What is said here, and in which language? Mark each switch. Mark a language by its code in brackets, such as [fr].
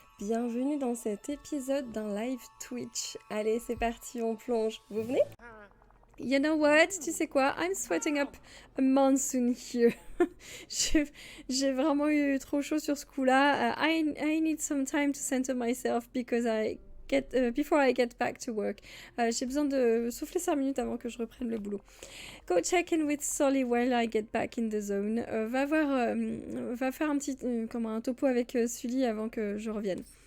[fr] Bienvenue dans cet épisode d'un live Twitch. Allez, c'est parti, on plonge. Vous venez? [en] You know what? [fr] Tu sais quoi? [en] I'm sweating up a monsoon here. [fr] J'ai vraiment eu trop chaud sur ce coup-là. [en] I need some time to center myself because before I get back to work. [fr] J'ai besoin de souffler 5 minutes avant que je reprenne le boulot. [en] Go check in with Solly while I get back in the zone. [fr] Va faire un petit un topo avec Sully avant que je revienne.